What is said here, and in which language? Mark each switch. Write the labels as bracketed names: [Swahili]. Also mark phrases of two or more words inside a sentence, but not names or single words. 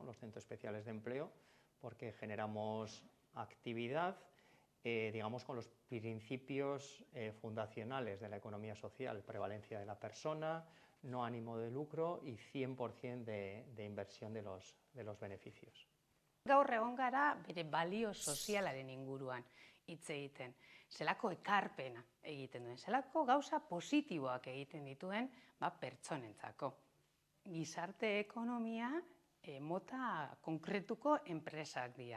[Spanish] Los centros especiales de empleo, porque generamos actividad, digamos, con los principios fundacionales de la economía social: prevalencia de la persona, no ánimo de lucro y 100% de inversión de los beneficios. [Basque] Gaur egon gara bere balio sozialaren inguruan hitz egiten. Zelako ekarpena egiten duen, zelako gauza positiboak egiten dituen pertsonentzako. Gizarte ekonomia mota konkretuko enpresak dira.